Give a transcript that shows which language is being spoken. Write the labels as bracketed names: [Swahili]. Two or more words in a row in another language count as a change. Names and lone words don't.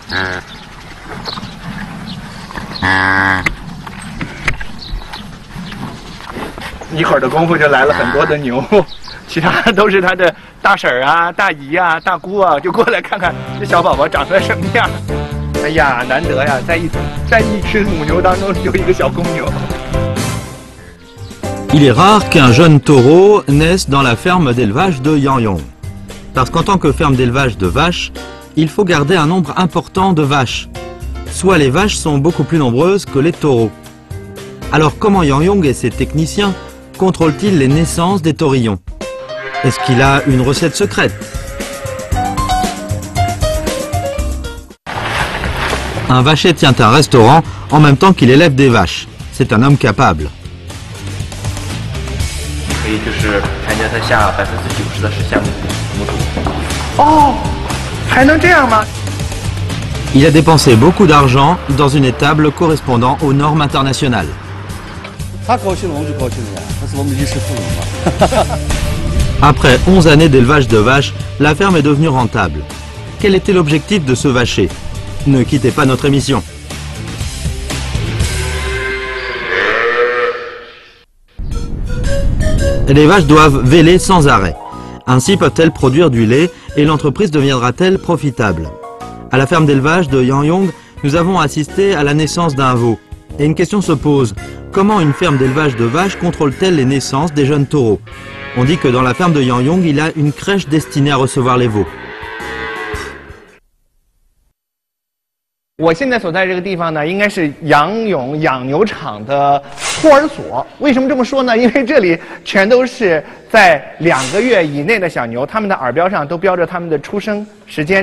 [Chinese] 一会儿的功夫就来了很多的牛，其他都是他的大婶儿啊、大姨啊、大姑啊，就过来看看这小宝宝长得什么样。哎呀，难得呀，在一群母牛当中有一个小公牛。 [French] Il est rare qu'un jeune taureau naisse dans la ferme d'élevage de Yang Yong. Parce qu'en tant que ferme d'élevage de vaches, il faut garder un nombre important de vaches. Soit les vaches sont beaucoup plus nombreuses que les taureaux. Alors comment Yang Yong et ses techniciens contrôlent-ils les naissances des taurillons? Est-ce qu'il a une recette secrète? Un vacher tient un restaurant en même temps qu'il élève des vaches. C'est un homme capable. [Chinese] 可以就是全家才下90%的是下母猪。哦，还能这样吗？ [French] Il a dépensé beaucoup d'argent dans une étable correspondant aux normes internationales. [Chinese] 他高兴了，我们就高兴了呀，他是我们衣食父母嘛。 [French] Après 11 années d'élevage de vaches, la ferme est devenue rentable. Quel était l'objectif de ce vacher? Ne quittez pas notre émission. Les vaches doivent véler sans arrêt. Ainsi peuvent-elles produire du lait et l'entreprise deviendra-t-elle profitable? À la ferme d'élevage de Yang Yong, nous avons assisté à la naissance d'un veau. Et une question se pose, comment une ferme d'élevage de vaches contrôle-t-elle les naissances des jeunes taureaux? On dit que dans la ferme de Yang Yong, il y a une crèche destinée à recevoir les veaux. [Chinese] 我现在所在这个地方呢，应该是杨勇养牛场的托儿所。为什么这么说呢？因为这里全都是在2个月以内的小牛，它们的耳标上都标着它们的出生时间。